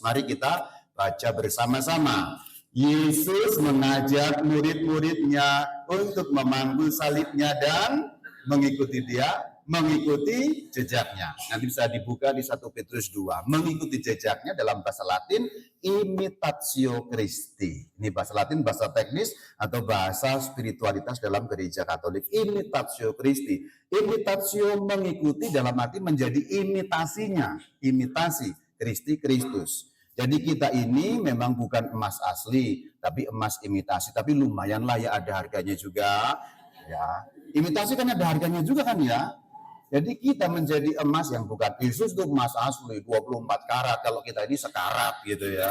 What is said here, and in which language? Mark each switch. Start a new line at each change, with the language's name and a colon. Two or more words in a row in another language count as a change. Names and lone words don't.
Indonesian: Mari kita baca bersama-sama. Yesus mengajak murid-muridnya untuk memanggul salibnya dan mengikuti Dia, mengikuti jejaknya. Nanti bisa dibuka di 1 Petrus 2. Mengikuti jejaknya dalam bahasa Latin
Latin: imitatio Christi.
Indonesian: Ini bahasa Latin, bahasa teknis atau bahasa spiritualitas dalam gereja Katolik.
Latin: Imitatio Christi.
Indonesian: Imitatio mengikuti dalam arti menjadi imitasinya. Imitasi Kristi Kristus. Jadi kita ini memang bukan emas asli, tapi emas imitasi. Tapi lumayan lah ya, ada harganya juga. Ya, imitasi kan ada harganya juga kan ya. Jadi kita menjadi emas yang bukan Yesus itu emas asli 24 karat, kalau kita ini sekarat gitu ya.